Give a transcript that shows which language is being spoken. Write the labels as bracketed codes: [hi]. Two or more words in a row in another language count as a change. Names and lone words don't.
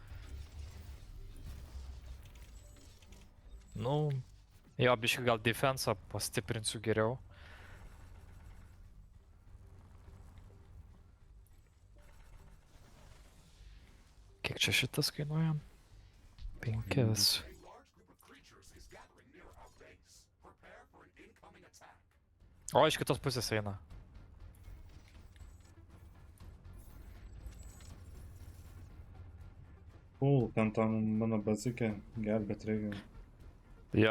[lt] Nu, jo, biškai gal defensą pastiprinsiu geriau. Kiek čia šitas kainuoja? 5. [en] A large group of creatures is gathering near our base. Prepare for an incoming attack. [lt] O, iš kitos pusės eina. Ten mano bazikė gelbėt reikia. Jo.